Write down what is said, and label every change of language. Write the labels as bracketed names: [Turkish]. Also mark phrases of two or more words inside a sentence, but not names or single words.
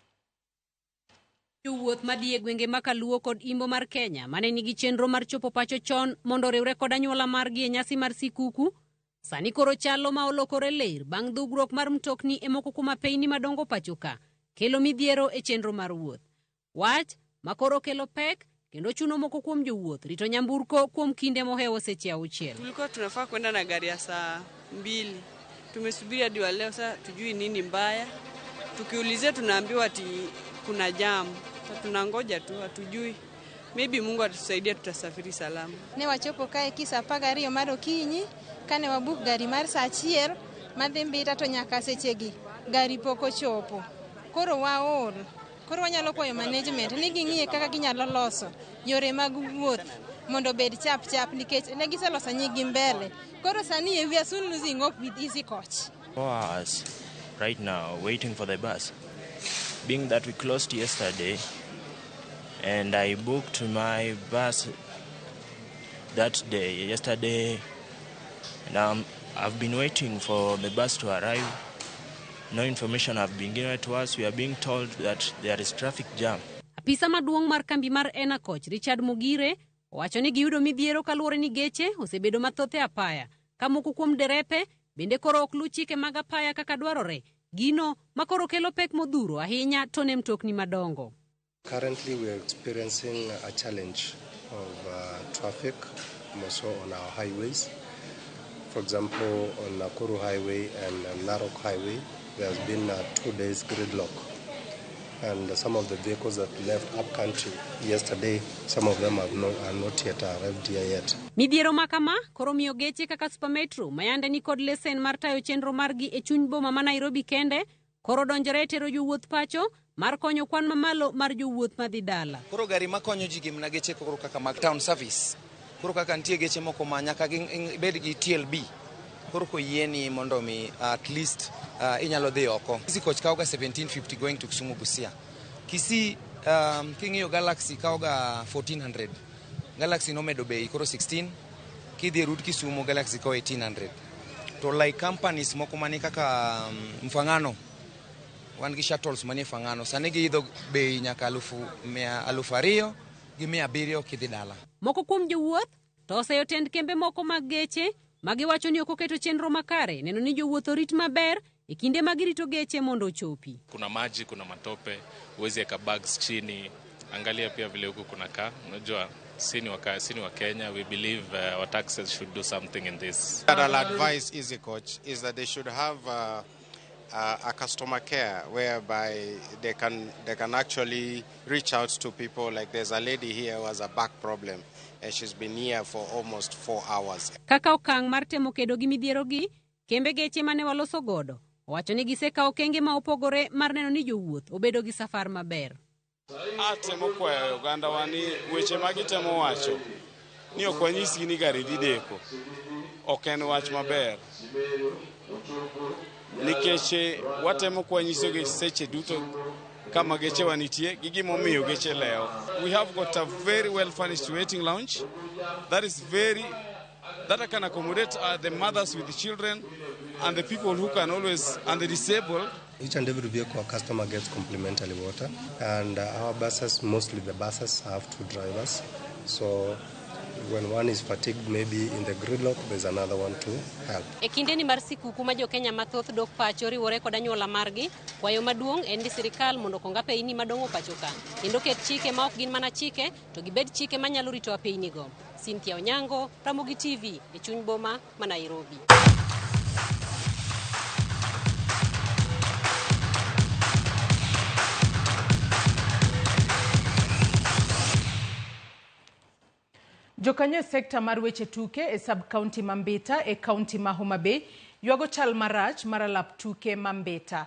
[Luo (Kenya and Tanzania)] Jowuoth madhi e gwenge makaluo kod imbo mar Kenya mane nigi chenro mar chopo pacho chon mondo riwre kod anyuola margi e nyasi mar sikuku sani koro chalo ma olokore ler bang' dhugruok mar mtokni e moko kuom apeyni madongo pacho ka kelo midhiero e chenro mar wuoth. Wach makoro kelo pek kendo chuno moko kuom jowuoth rito nyamburko kuom kinde mohewo seche 6. [Swahili] Tulikuwa tunafaa kwenda na gari ya saa 2. Tumesubiri hadi wa leo, sasa tujui nini mbaya. Tukiulizia tunaambiwa ati kuna jam. Sasa tunangoja tu, hatujui. Maybe Mungu atusaidia tutasafiri salama. [Luo (Kenya and Tanzania)] Ne wachopo kae kisa paga riyo mar okinyi kane wabuk gari mar saa 1 madhi mbita to nyaka sechegi gari pok ochopo. Koro waol. Koro wanyalo kwayo management ni ging'iye kaka ginyalo loso yore mag wuoth mondo bed chap nikech ne giseloso nyigi mbele. Koro sani [English] we are soon losing hope with Easy Coach. For us right now waiting for the bus, being that we closed yesterday and I booked my bus that day yesterday, and I've been waiting for the bus to arrive. No information have been given to us. We are being told that there is traffic jam. [Luo (Kenya and Tanzania)] Apisa maduong' mar kambi mar Ena Coach Richard Mugire owacho ni giyudo midhiero kaluwore ni geche osebedo mathoth e apaya, ka moko kuom derepe bende koro ok lu chike mag apaya kaka dwarore, gino makoro kelo pek modhuro ahinya to ne mtokni madongo. [English] Currently we are experiencing a challenge of traffic also on our highways. For example, on Nakuru Highway and Narok Highway, there has been 2 days gridlock. And some of the vehicles that left up country yesterday, some of them are not yet arrived here yet. [Luo (Kenya and Tanzania)] Midhiero makama koro miyo geche kaka Super Metro mayande ni kod lesen mar tayo chenro margi e chuny boma ma Nairobi kende koro donjore tero jowuoth pacho mar konyo kwan mamalo mar jowuoth madhi dala. Koro gari makonyo ji gimna geche koro kaka mag [English] town service. [Luo (Kenya and Tanzania)] Koro kaka nitie geche moko ma nyaka bed gi TLB. Koro ko yieni mondo mi [English] at least [Luo (Kenya and Tanzania)] inyalo dhi oko. Kisi coach kauga 1750 [English] going to [Luo (Kenya and Tanzania)] Kisumu Busia. Kisi kingiyo Galaxy kauga 1400. Galaxy no medo bei koro 16. Kidhi route Kisumu Galaxy ko 1800. To [English] like companies [Luo (Kenya and Tanzania)] moko mani kaka Mfangano wan gi shuttles mani Mfangano sani gi idho bei nyaka 200,000 gi 700 kidhi dala. Moko kuom jowuoth to oseyotend kembe moko mag geche magiwacho ni ok oketo chenro makare neno ni jowuoth orit maber e kinde magirito geche mondo ochopi. [Swahili] Kuna maji, kuna matope, uwezi eka bags chini. Angalia pia vile huku kuna kaa. Unajua sini wa Kenya, [English] we believe our taxes should do something in this. What I'll advise Easy Coach is that they should have a customer care whereby they can actually reach out to people. Like there's a lady here who has a back problem and she's been here for almost 4 hours. [Luo (Kenya and Tanzania)] Kaka okang' mar temo kedo gi midhiero gi, kembe geche mane waloso godo owacho ni gisekawo okenge ma opogore mar neno ni jowuoth obedo gi safar maber. Atemo kwayo oganda wani weche magitemo wacho ni ok wanyisgi ni gari dhi deko. Ok en wach maber. Nikech watemo kwanyisogi seche duto kama geche wanitie gi gimomiyo geche leo. [English] We have got a very well furnished waiting lounge that can accommodate the mothers with the children and the people who can always, and the disabled. Each and every vehicle our customer gets complimentary water, and our buses, mostly the buses, have 2 drivers. So when one is fatigued, maybe in the gridlock, there's another one to help. [Luo (Kenya and Tanzania)] E kinde ni mar sikuku ma jo Kenya mathoth dok pacho riwore kod anyuola margi, kwayo maduong' en ni sirikal mondo konga peini madongo pacho ka. Kendo ket chike ma ok gin mana chike, to gibed chike manyalo rito peini go. Cynthia Onyango, Ramogi TV, e chuny boma ma Nairobi. Jokanyo sekta mar weche tuke e sub-county Mambita e county ma Homa Bay yuago chal marach mar alap tuke Mambita.